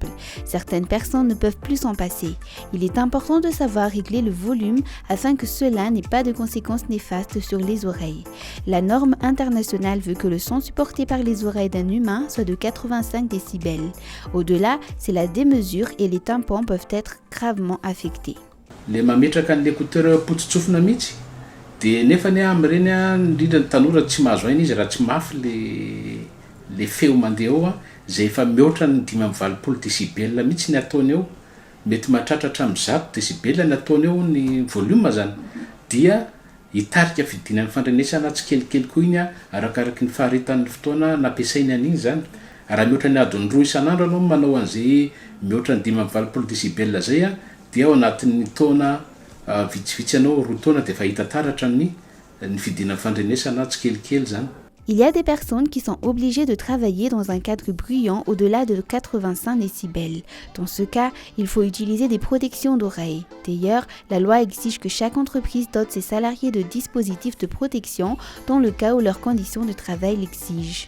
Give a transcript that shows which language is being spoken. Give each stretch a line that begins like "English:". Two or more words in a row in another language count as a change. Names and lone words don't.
French: Certaines personnes ne peuvent plus s'en passer. Il est important de savoir régler le volume afin que cela n'ait pas de conséquences néfastes sur les oreilles. La norme internationale veut que le son supporté par les oreilles d'un humain soit de 85 décibels. Au-delà, c'est la démesure et les tympans peuvent être gravement affectés.
Malagasy: Le mametraka ny écouteur potsotsofina mihitsy dia nefany amin'ireny indrindra ny tanora tsy mahazo aina izy raha tsy mafy le feo mandeha eo zay efa mihoatra ny 5-20 décibels mihitsy ny ataony eo, mety mahatratratra amin'ny 100 décibels ny ataony eo ny volume zany, dia hitarika fidinan'ny fandrenesana tsy kelikely koa iny arakaraky ny faharitan'ny fotoana nampiasainy an'iny zany. Raha mihoatra ny adiny 2 isan'andro anao manao an'izay mihoatra ny 5-20 décibels zay dia ao anatin'ny taona vitsivitsy anao 2 taona dia efa hita taratra ny fidinan'ny fandrenesana tsy kelikely zany.
French: Il y a des personnes qui sont obligées de travailler dans un cadre bruyant au-delà de 85 décibels. Dans ce cas, il faut utiliser des protections d'oreilles. D'ailleurs, la loi exige que chaque entreprise dote ses salariés de dispositifs de protection dans le cas où leurs conditions de travail l'exigent.